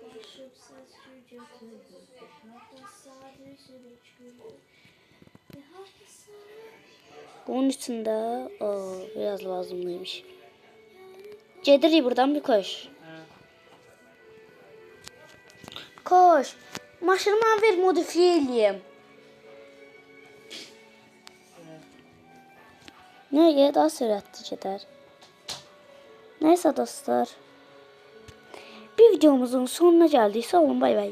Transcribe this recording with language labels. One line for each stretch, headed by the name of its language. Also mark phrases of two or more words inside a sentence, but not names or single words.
Azerbaijani: Bunun içində biraz lazımlıymış. Gedirik buradan bir koş. Koş. Maşını mənə ver modifiye eləyim. Nəyə daha sürətli gedər.
Turkish: Neyse dostlar. Bir videomuzun sonuna geldik.
Azerbaijani: Sağ olun, bay bay.